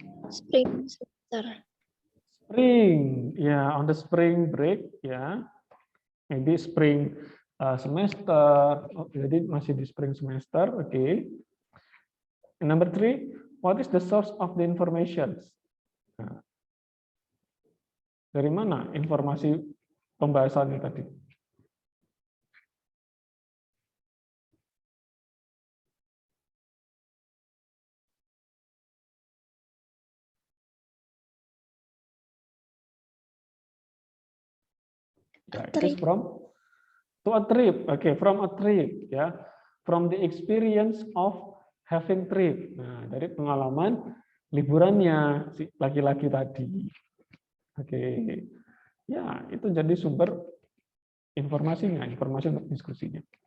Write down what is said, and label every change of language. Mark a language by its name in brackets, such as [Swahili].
[English] Spring semester. Spring, ya, on the spring break, ya. Maybe spring semester, [Indonesian] jadi masih di [English] spring semester, oke. Okay. Number 3, what is the source of the information? [Indonesian] Nah, dari mana informasi pembahasannya tadi? [English] Yeah, it is from to a trip. Okay, from a trip, ya. From the experience of having trip. [Indonesian] Nah, dari pengalaman liburannya si laki-laki tadi. Oke. Ya, itu jadi sumber informasinya, informasi untuk diskusinya.